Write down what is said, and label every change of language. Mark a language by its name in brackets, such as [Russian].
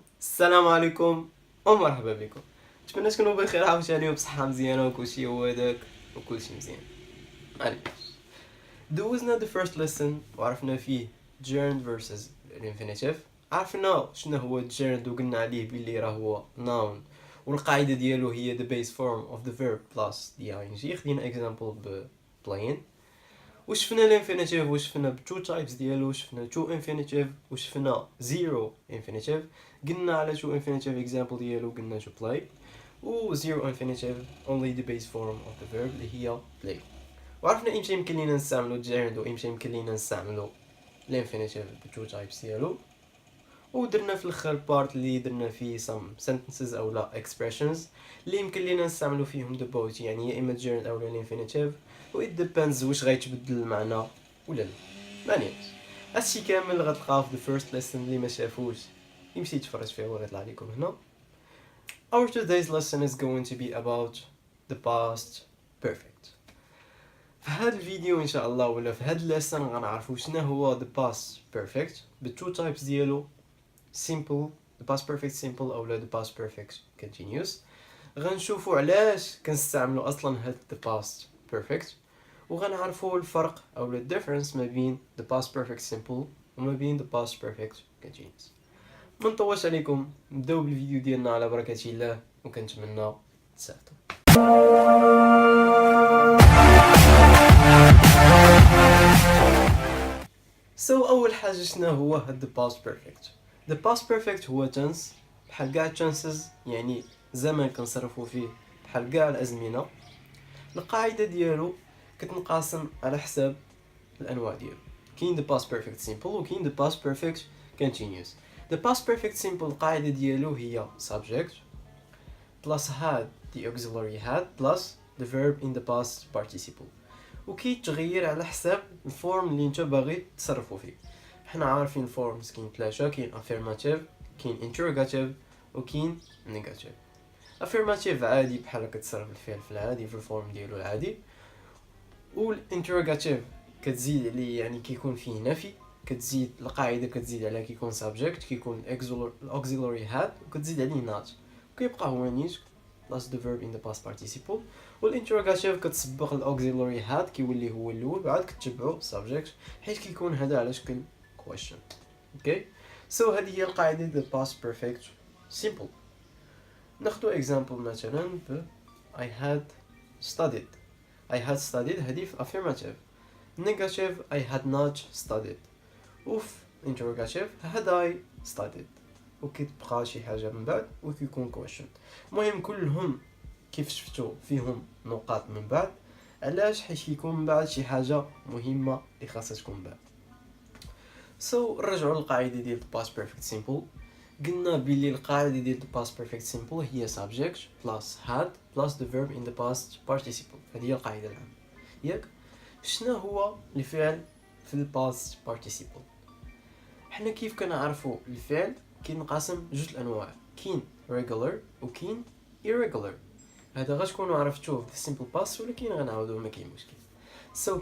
[Arabic] السلام عليكم ومرحبا بكم. نتمنى تكونوا بخير عاوتاني وبصحة مزيانة وكلشي هو داك وكلشي مزيان. عليك دوزنا [English] the first lesson [Arabic] وعرفنا فيه [English] gerund versus infinitive. [Arabic] عرفنا شنو هو gerund وقلنا عليه بلي راه هو noun والقاعدة ديالو هي [English] the base form of the verb plus the ing. [Arabic] خدينا example ب plain. وشفنا الانفينيتيف وشفنا بتو تايبس ديالو شفنا تو انفينيتيف وشفنا زيرو انفينيتيف. قلنا على تو انفينيتيف اكزامبل ديالو قلنا [English] to play [Arabic] و زيرو انفينيتيف [English] only the base form of the verb [Arabic] اللي هي play. وعرفنا امتى يمكن لينا نستعملو الجيرند وامتى يمكن لينا نستعملو الانفينيتيف بتو تايبس ديالو. ودرنا في الاخر بارت اللي درنا فيه [English] some sentences [Arabic] او لا expressions اللي يمكن لينا نستعملو فيهم [English] the both [Arabic] يعني يا اما الجيرند او الانفينيتيف و [English] it depends [Arabic] واش غيتبدل المعنى ولا لا. مانيش هادشي كامل غتلقاه في [English] the first lesson [Arabic] اللي ما شافوش يمشي يتفرج فيه وغيطلع لكم هنا. [English] Our today's lesson is going to be about the past perfect. [Arabic] في هذا الفيديو ان شاء الله ولا في هذا lesson غنعرفوا شنو هو [English] the past perfect [Arabic] بالتو تايبس ديالو [English] simple the past perfect simple [Arabic] او لا [English] the past perfect continuous. [Arabic] غنشوفوا علاش كنستعملوا اصلا هاد [English] the past perfect [Arabic] وغنعرفوا الفرق او ال difference ما بين [English] the past perfect simple [Arabic] وما بين [English] the past perfect continuous. [Arabic] ما نطولش عليكم نبداو بالفيديو ديالنا على بركة الله وكنتمنى تستافدوا. اول حاجه شنو هو هاد [English] the past perfect. the past perfect [Arabic] هو tense بحال كاع chances يعني زمن كنصرفوا فيه بحال كاع الازمنه. القاعده ديالو كتنقسم على حساب الانواع ديالو. كاين [English] the past perfect simple [Arabic] وكاين [English] the past perfect continuous. the past perfect simple [Arabic] القاعده ديالو هي [English] subject plus had the auxiliary had plus the verb in the past participle [Arabic] وكيتغير على حساب الفورم اللي نتا باغي تصرفوا فيه. حنا عارفين الفورمز كاين ثلاثه كاين affirmative كاين interrogative وكاين negative. affirmative عادي بحال كتصرف الفعل في العادي في الفورم ديالو العادي والinterrogative كتزيد عليه يعني كيكون فيه نفي كتزيد القاعده كتزيد على كيكون subject كيكون auxiliary had وكتزيد عليه not وكيبقى هو نيت [English] plus the verb in the past participle. [Arabic] والinterrogative كتسبق الاوكسيلوري had كيولي هو الاول بعد كتبعو subject حيت كيكون هذا على شكل question. اوكي سو هذه هي القاعده [English] the past perfect simple. [Arabic] ناخذ example مثلا ب [English] I had studied [Arabic] هذه في affirmative. negative [English] I had not studied [Arabic] وفي interrogative [English] had I studied [Arabic] وكتبقى شي حاجه من بعد وكيكون question. المهم كلهم كيف شفتوا فيهم نقاط من بعد علاش حيت كيكون من بعد شي حاجه مهمه اللي خاصها تكون بعد. نرجعوا للقاعده ديال [English] past perfect simple. [Arabic] قلنا بلي القاعده ديال [English] past perfect simple [Arabic] هي [English] subject plus had plus the verb in the past participle. [Arabic] هذه هي القاعده العامه ياك. شنو هو الفعل في الباست participle؟ حنا كيف كنعرفوا الفعل كينقسم جوج الانواع كاين regular وكاين irregular. هذا غتكونوا عرفتوه في simple past ولكن غنعاودوه ما كاين مشكل.